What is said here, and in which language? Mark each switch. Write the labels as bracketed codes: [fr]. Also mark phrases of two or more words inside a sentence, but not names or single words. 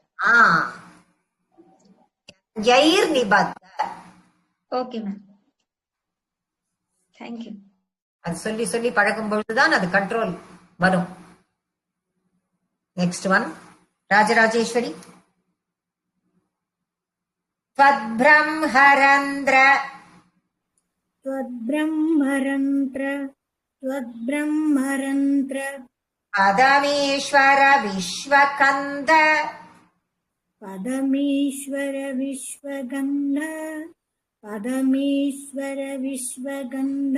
[sa] यैर् निबद्ध. [en] okay ma'am, thank you. [ta] அது சொல்லி சொல்லி பழகும் பொழுதுதான் அது கண்ட்ரோல் வரும். [en] next one ராஜராஜேஸ்வரி. [sa] त्वद्ब्रह्मरन्ध्र त्वद्ब्रह्मरन्ध्र त्वद्ब्रह्मरन्ध्र पदमीश्वर विश्वकन्द पदमीश्वर विश्वगन्ध पदमीश्वर विश्वगन्ध